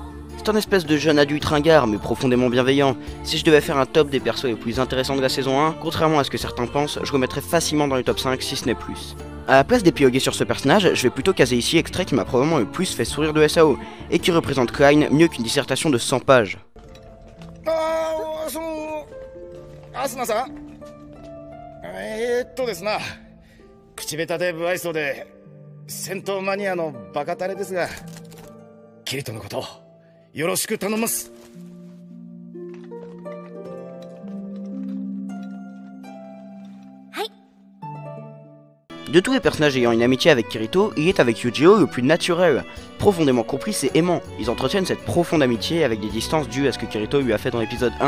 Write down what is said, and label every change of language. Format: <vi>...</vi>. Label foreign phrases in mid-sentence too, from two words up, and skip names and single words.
<fr>C'est un espèce de jeune adulte ringard mais profondément bienveillant. Si je devais faire un top des persos les plus intéressants de la saison 1, contrairement à ce que certains pensent, je le mettrais facilement dans les top 5 si ce n'est plus. A la place d'épiloguer sur ce personnage, je vais plutôt caser ici l'extrait qui m'a probablement le plus fait sourire de SAO, et qui représente Klein mieux qu'une dissertation de 100 pages.</fr> <ja>Asuna-san? ですな、口下手で不愛想で戦闘マニアのバカタレですが、キリトのことよろしく頼みます。</ja> <fr>De tous les personnages ayant une amitié avec Kirito, il est avec Yujiro le plus naturel, profondément complice et aimant. Ils entretiennent cette profonde amitié avec des distances dues à ce que Kirito lui a fait dans l'épisode 1.</fr>